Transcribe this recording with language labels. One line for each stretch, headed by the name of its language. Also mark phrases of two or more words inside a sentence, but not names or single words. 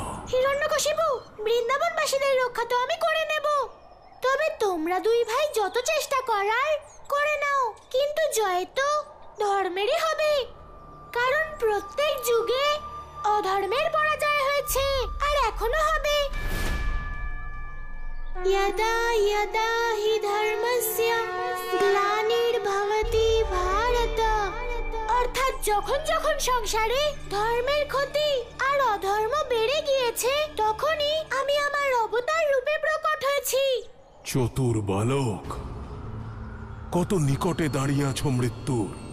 Bangla: হিরণ্যকশিপু, বৃন্দাবনবাসীদের রক্ষা তো আমি করে নেব। তবে তোমরা দুই ভাই যত চেষ্টা করার করে নাও, কিন্তু জয় তো ধর্মেরই হবে। কারণ প্রত্যেক যুগে অধর্মের পরাজয় হয়েছে, আর এখনো হবে।
Sanskrit: यदा यदा हि धर्मस्य ग्लानिर्भवति भारत।
Bangla: অর্থাৎ যখন যখন সংসারে ধর্মের ক্ষতি আর অধর্ম বেড়ে গিয়েছে, তখনই আমি আমার অবতার রূপে প্রকট হয়েছি। চতুর বালক, কত নিকটে দাঁড়িয়ে আছো মৃত্যুর।